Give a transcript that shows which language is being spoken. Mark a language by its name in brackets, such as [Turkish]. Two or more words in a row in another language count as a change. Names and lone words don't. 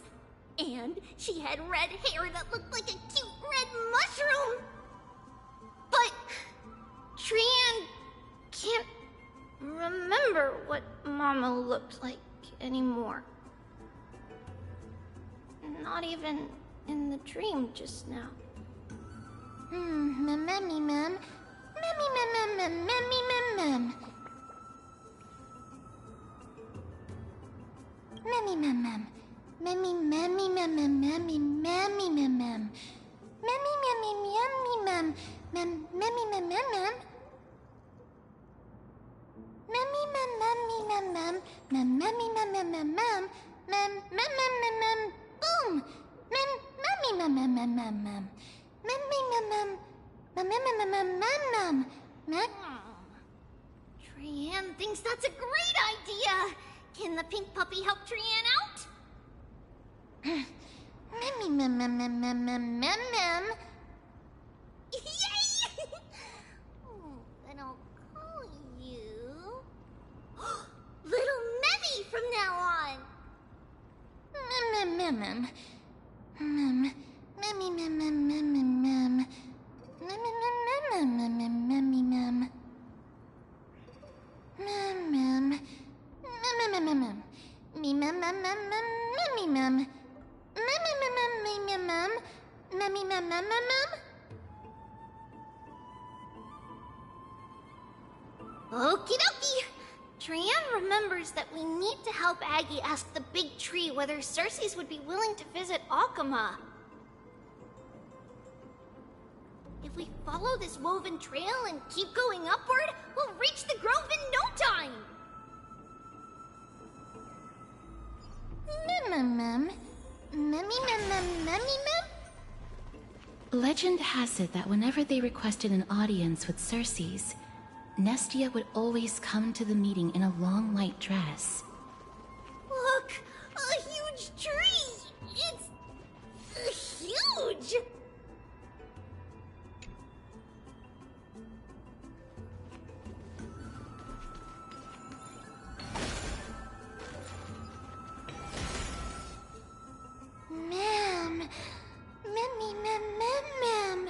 [English] And she had red hair that looked like a cute red mushroom. But Trian can't remember what Mama looked like anymore. Not even in the dream just now. Memmy mem. Memmy mem mem memmy mem mem. Memmy mem mem. Memmy memmy mem mem memmy memmy mem mem. Memmy memmy memmy mem mem memmy mem mem mem. Memmy mem memmy mem mem mem memmy mem mem mem mem mem mem mem mem boom. Mem memmy mem mem mem mem mem. Memmy mem mem mem mem mem mem mem. Trian thinks that's a great idea. Can the pink puppy help Trian out? Memmy mem mem mem mem mem mem mem. Yay! Then I'll call you Little Memmy from now on. Mem mem mem mem. Memmy mem mem mem mem mem. Mem mem mem mem mem memmy mem. Mem mem. Mem mem mem mem. Me mem mem mem mem memmy mem. Memmy mem mem mem mem. Memmy mem mem mem mem. Okie dokie. Trian remembers that we need to help Aggie ask the big tree whether Cersei's would be willing to visit Alkema. If we follow this woven trail and keep going upward, we'll reach the grove in no time! Mem. Memmy mem memmy mem? Legend has it that whenever they requested an audience with Cersei's, Nestia would always come to the meeting in a long white dress. Look! A huge tree! It's huge! Mem. Memmy mem mem mem.